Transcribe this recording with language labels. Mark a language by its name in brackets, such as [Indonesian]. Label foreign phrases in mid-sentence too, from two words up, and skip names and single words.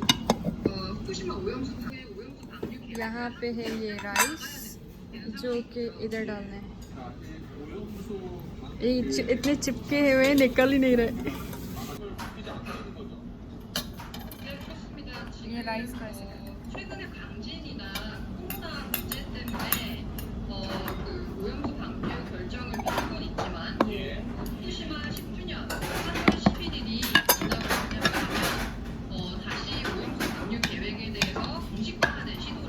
[Hindi] यहाँ पे है ये राइस जो कि इधर डालना है। इतने चिपके हुए निकल ही नहीं रहे। ये राइस का ऐसे [Korean] 최근에 강진이나 코로나 문제 때문에 그 오염수 방류 결정을 미룬 건 있지만 후쿠시마 10주년 3월 11일이 지나고 있냐면 다시 오염수 방류 계획에 대해서 공식화하는